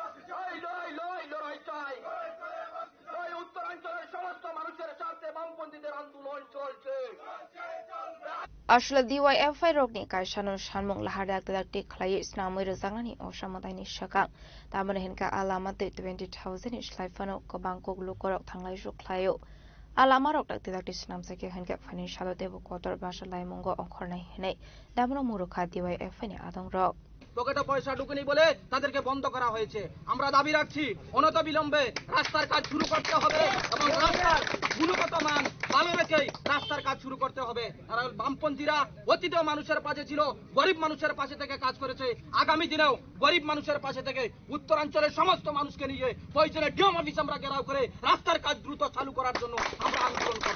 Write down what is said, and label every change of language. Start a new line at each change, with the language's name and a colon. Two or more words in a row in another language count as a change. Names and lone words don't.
Kok Borok: Ashla DYF rokni kaishanun shalmung lahadak dakti khlai snamoi rezangani osamadai ni shakang tamane hinka alamate 20,000 islaifano ko bangkok lukorok thanglai ruklayo alama rok dakti dakti snamsake hinka financial debu kotor basha laimungo onkhornai hinai damro murukha DYF ni adong rok
Bangla: পকেটে পয়সা ঢুকেনি বলে তাদেরকে বন্ধ করা হয়েছে। আমরা দাবি রাখছি অনতিবিলম্বে রাস্তার কাজ শুরু করতে হবে এবং রাস্তার গুণগত মান ভালো রেখে রাস্তার কাজ শুরু করতে হবে। কারণ বামপন্থীরা অতীতেও মানুষের পাশে ছিল, গরিব মানুষের পাশে থেকে কাজ করেছে, আগামী দিনেও গরিব মানুষের পাশে থেকে উত্তরাঞ্চলের সমস্ত মানুষকে নিয়ে প্রয়োজনে
English: DM office
Bangla: আমরা ঘেরাও করে রাস্তার কাজ দ্রুত চালু করার জন্য আমরা আন্দোলন করব।